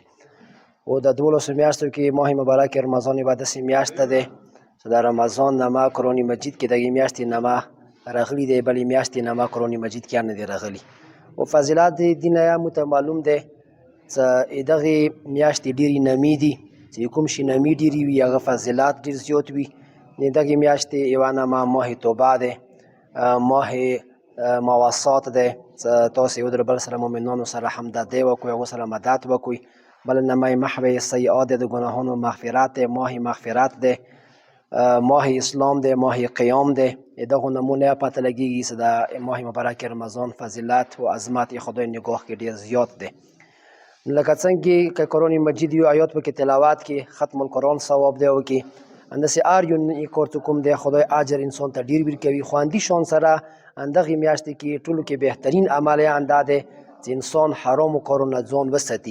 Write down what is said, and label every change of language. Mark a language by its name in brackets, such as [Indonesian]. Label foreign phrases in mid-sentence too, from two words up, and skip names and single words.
[Pashto] او د 12 میاشتو کې ماه مبارک رمضان یوه داسې میاشت ده چې د رمضان نامه قرآن مجید کې دغې میاشتې نامه راغلی دی، بلې میاشتې نامه قرآن مجید کې هم نه دی راغلی. او فضیلت د دې نه هم ورته معلوم دی چې دغې میاشتې ډېرې نامې دي، چې کوم شي نامې ډېرې وي هغه فضیلت ډېر زیات وي. د دغې میاشتې یوه نامه ماه توبه دی، ماه مواسات دی، چې تاسې یو در بل سره مؤمنانو سره همدردي وکړئ، هغو سره مدد وکړئ. بله نامه محو سیئات دی، د ګناهونو مغفرت دی، ماه مغفرت دی، ماه اسلام دی، ماه قیام دی. دغو نامو نه پته لګېږي چې د ماه مبارک رمضان فضیلت و عظمت خدای نگاه کې ډېر زیات دی. لکه څنګه که قرآن مجید یو آیات پکې تلاوت کې ختم القرآن ثواب دی وکړي، همداسې هر یو نیک کار چې کوم دی خدای اجر انسان ته ډېر ورکوي. خو همدې شان سره همدغې میاشتې کې ټولو کې بهترین عمل یې همدا دی چې انسان حرامو کارو نه ځان وساتي.